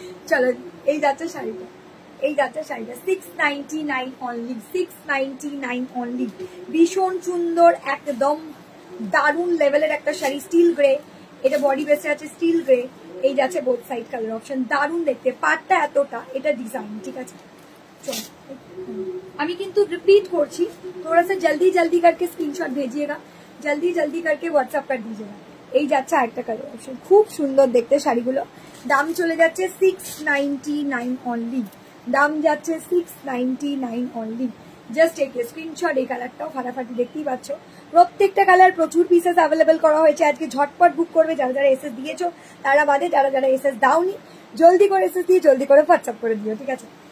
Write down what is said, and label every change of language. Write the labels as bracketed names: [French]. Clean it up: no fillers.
[Bangla] চলো এই যাচ্ছে শাড়িটা, 699 অনলি, 699 অনলি, ভীষণ সুন্দর একদম দারুণ লেভেলের একটা শাড়ি, স্টিল গ্রে, এটা বডি বেসে আছে স্টিল গ্রে। এই যাচ্ছে বোথ সাইড কালার অপশন, দারুণ দেখতে, পাটটা এতটা, এটা ডিজাইন, ঠিক আছে? [Hindi] चलो [Bangla] আমি কিন্তু রিপিট করছি, [Hindi] थोड़ा सा जल्दी जल्दी करके स्क्रीनशॉट भेजिएगा, जल्दी जल्दी करके व्हाट्सएप कर दीजिएगा। [Bangla] এই যাচ্ছে একটা কালার অপশন, খুব সুন্দর দেখতে শাড়িগুলো। দাম চলে যাচ্ছে 699 অনলি, দাম যাচ্ছে 699 only. Just take a screenshot. এই কালারটাও ফাটাফাটি, দেখতেই পাচ্ছ প্রত্যেকটা কালার প্রচুর পিসেস অ্যাভেলেবেল করা হয়েছে। আজকে ঝটপট বুক করবে যারা যারা এসএস দিয়েছো, তারা বাদে যারা যারা এসএস দাওনি জলদি করে এসএস দিয়ে জলদি করে হোয়াটসঅ্যাপ করে দিও, ঠিক আছে?